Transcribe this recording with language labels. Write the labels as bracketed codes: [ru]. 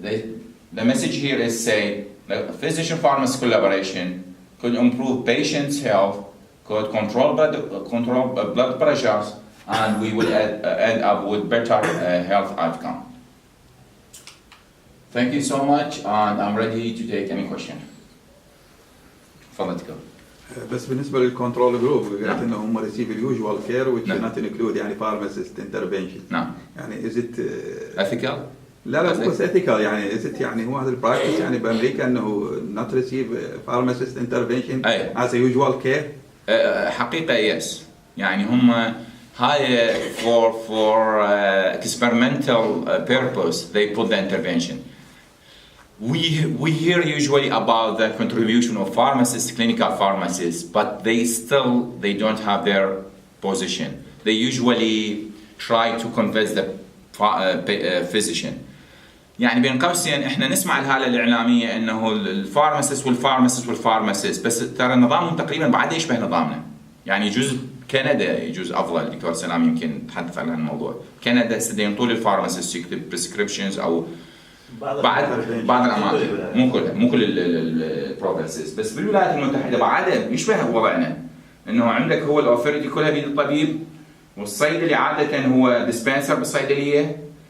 [en] The message here is say the physician-pharmacist collaboration could improve patients' health, could control blood pressures, and we will end up with better health outcome. Thank you so much, and I'm ready to take any question. [ar] تفضل. بس بالنسبه للكنترول جروب قالت انه هم ريسيف اليوجوال كير [en] which not include [ar] يعني pharmacist intervention. نعم. يعني [en] is it ethical؟ [ar] لا مو بس ethical يعني [en] is it [ar] يعني هو هذا البراكتس يعني بامريكا انه [en] not receive pharmacist intervention as a usual care؟ [ar] حقيقة [en] yes. [ar] يعني هم هاي [en] for experimental purpose they put the intervention. We hear usually about the contribution of pharmacists, clinical pharmacists, but they don't have their position. They usually try to convince the physician. [ar] يعني بين قوسين احنا نسمع الهالة الإعلامية انه الفارماسيست بس ترى نظامهم تقريبا بعد يشبه نظامنا. يعني يجوز كندا يجوز افضل، الدكتور سلام يمكن تحدث عن الموضوع. كندا يستدين طول الفارماسيست يكتب بريسكريبشنز او بعض الاماكن، مو كل البروفنسز، بس بالولايات المتحده بعدها يشبه وضعنا، انه عندك هو الاوثوريتي كلها بيد الطبيب، والصيدلي عاده هو ديسبنسر بالصيدليه.